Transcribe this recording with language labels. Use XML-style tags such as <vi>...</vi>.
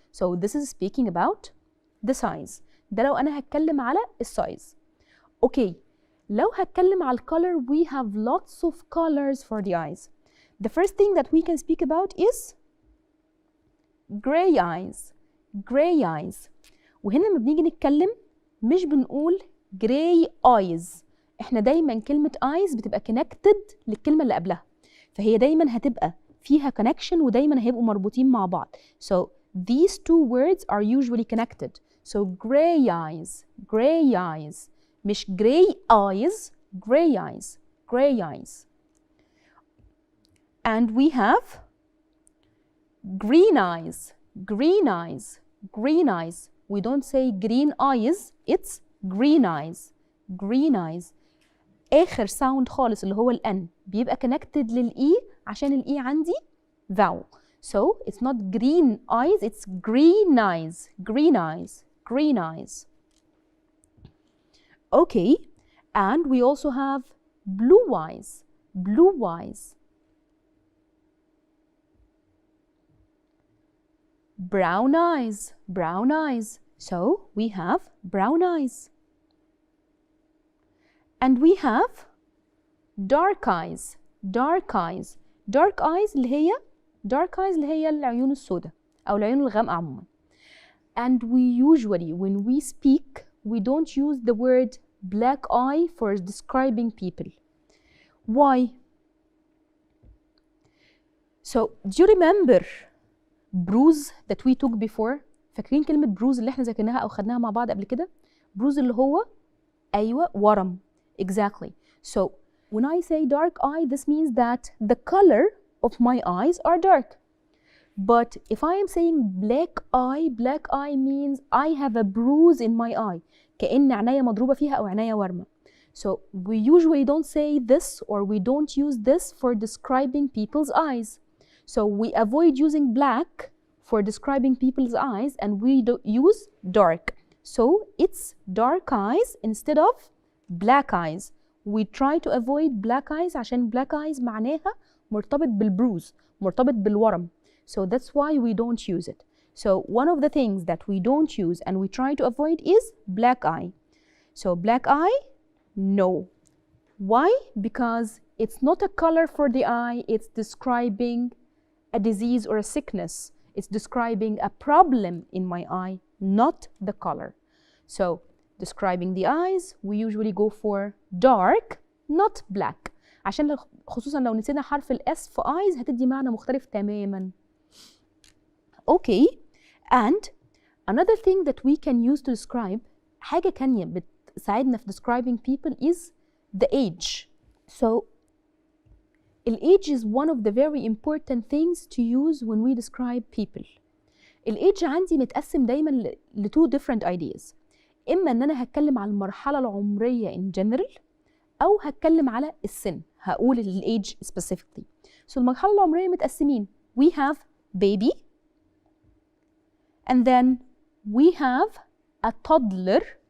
<en>So this is speaking about the size.</en> <ar>ده لو أنا هتكلم على السايز.</ar> <en>Okay,</en> <ar>لو هتكلم على الcolor,</ar> <en>we have lots of colors for the eyes. The first thing that we can speak about is gray eyes. Gray eyes.</en> <ar>وهنا لما بنيجي نتكلم مش بنقول</ar> <en>gray eyes.</en> <ar>احنا دايما كلمة eyes بتبقى connected للكلمة اللي قبلها، فهي دايما هتبقى فيها connection ودايما هيبقوا مربوطين مع بعض.</ar> <en>So these two words are usually connected. So gray eyes, gray eyes.</en> <ar>مش</ar> <en>gray eyes, gray eyes, gray eyes. And we have green eyes, green eyes, green eyes. We don't say green eyes, it's green eyes, green eyes.</en> <ar>آخر sound خالص اللي هو الN بيبقى connected للإي عشان الإي عندي vowel.</ar> <en>So it's not green eyes, it's green eyes, green eyes, green eyes. Okay, and we also have blue eyes, blue eyes. Brown eyes, brown eyes. So we have brown eyes. And we have dark eyes, dark eyes. Dark eyes</en> <ar>اللي هي العيون السوداء أو العيون الغامقة عموما.</ar> <en>And we usually, when we speak, we don't use the word black eye for describing people. Why? So, do you remember bruise that we took before?</en> <ar>فاكرين كلمة bruise اللي احنا ذاكرناها أو خدناها مع بعض قبل كده؟ bruise اللي هو أيوة ورم.</ar> <en>Exactly. So, when I say dark eye, this means that the color of my eyes are dark. But if I am saying black eye means I have a bruise in my eye.</en> <ar>كأن عناية مضروبة فيها أو عناية ورمة.</ar> <en>So we usually don't say this or we don't use this for describing people's eyes. So we avoid using black for describing people's eyes and we use dark. So it's dark eyes instead of black eyes. We try to avoid black eyes</en> <ar>عشان</ar> <en>black eyes</en> <ar>معناها مرتبط بالبروز، مرتبط بالورم.</ar> <en>So that's why we don't use it. So one of the things that we don't use and we try to avoid is black eye. So black eye, no. Why? Because it's not a color for the eye, it's describing a disease or a sickness. It's describing a problem in my eye, not the color. So describing the eyes, we usually go for dark, not black.</en> <ar>عشان خصوصا لو نسينا حرف الاس في eyes هتدي معنى مختلف تماما.</ar> <en>Okay, and another thing that we can use to describe</en> <ar>حاجة تانية بتساعدنا في</ar> <en>describing people is the age. So age is one of the very important things to use when we describe people.</en> <ar>age عندي متقسم دايما ل</ar> <en>two different ideas.</en> <ar>إما إن أنا هتكلم على المرحلة العمرية</ar> <en>in general</en> <ar>أو هتكلم على السن، هقول</ar> <en>age specifically.</en> <ar>So المرحلة العمرية متقسمين.</ar> <en>We have baby and then we have a toddler.</en>